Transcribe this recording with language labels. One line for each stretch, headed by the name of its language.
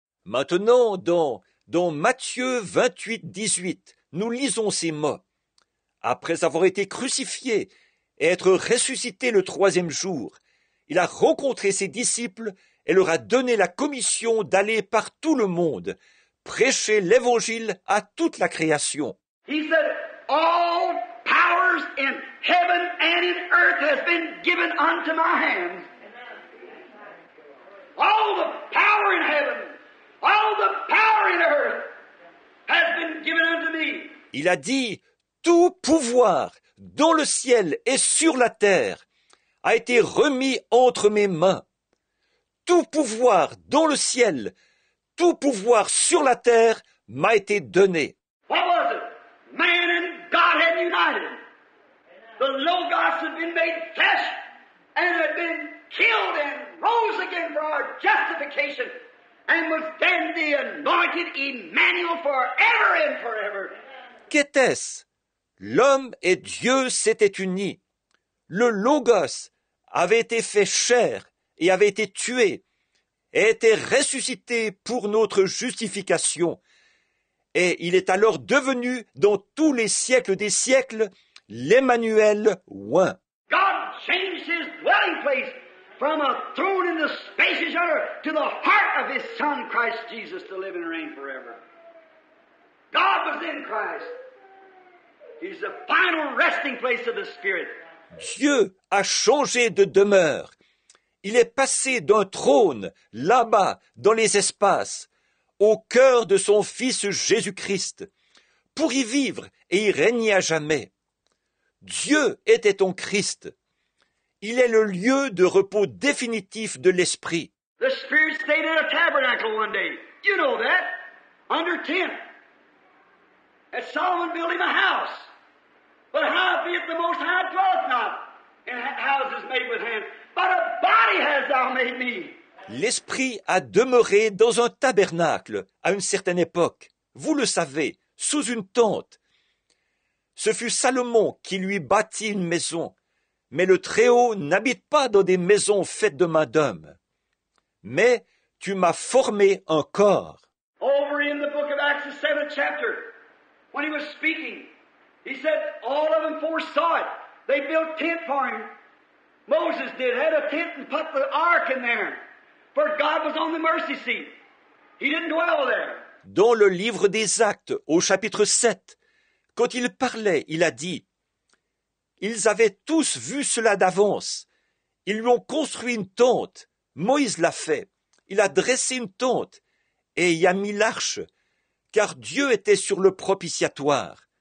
French: Maintenant, dans Matthieu 28, 18, nous lisons ces mots. Après avoir été crucifié et être ressuscité le troisième jour, il a rencontré ses disciples et leur a donné la commission d'aller par tout le monde, prêcher l'évangile à toute la création.
English: He said, all powers in heaven and in earth has been given unto my hands. All the power in heaven, all the power in earth has been given unto me.
French: Il a dit, tout pouvoir dans le ciel et sur la terre a été remis entre mes mains. Tout pouvoir dans le ciel, tout pouvoir sur la terre m'a été donné.
English: What was it? Man and God had united. The Logos had been made flesh and had been killed and rose again for our justification and was then the anointed Emmanuel forever and forever.
French: Qu'était-ce? L'homme et Dieu s'étaient unis. Le Logos avait été fait chair et avait été tué, et était ressuscité pour notre justification. Et il est alors devenu, dans tous les siècles des siècles, l'Emmanuel oint.
English: God changed his dwelling place from a throne in the spacious earth to the heart of his Son, Christ Jesus, to live and reign forever. God was in Christ. He's the final resting place of the Spirit.
French: Dieu a changé de demeure. Il est passé d'un trône, là-bas, dans les espaces, au cœur de son Fils Jésus-Christ, pour y vivre et y régner à jamais. Dieu était ton Christ. Il est le lieu de repos définitif de l'Esprit.
English: The Spirit stayed in a tabernacle one day. You know that. Under tent. And Solomon built him a house. But how be it the Most High dwelleth not in houses made with hands, but a body hast thou made me.
French: L'Esprit a demeuré dans un tabernacle à une certaine époque. Vous le savez, sous une tente. Ce fut Salomon qui lui bâtit une maison. Mais le Très-Haut n'habite pas dans des maisons faites de main d'homme. Mais tu m'as formé un corps.
English: Over in the book of Acts, the 7th chapter, when he was speaking, he said all of them foresaw it. They built tent for him. Moses did, had a tent and put the ark in there. For God was on the mercy seat. He didn't dwell there.
French: Dans le livre des Actes, au chapitre 7, quand il parlait, il a dit « Ils avaient tous vu cela d'avance. Ils lui ont construit une tente. Moïse l'a fait. Il a dressé une tente et y a mis l'arche, car Dieu était sur le propitiatoire.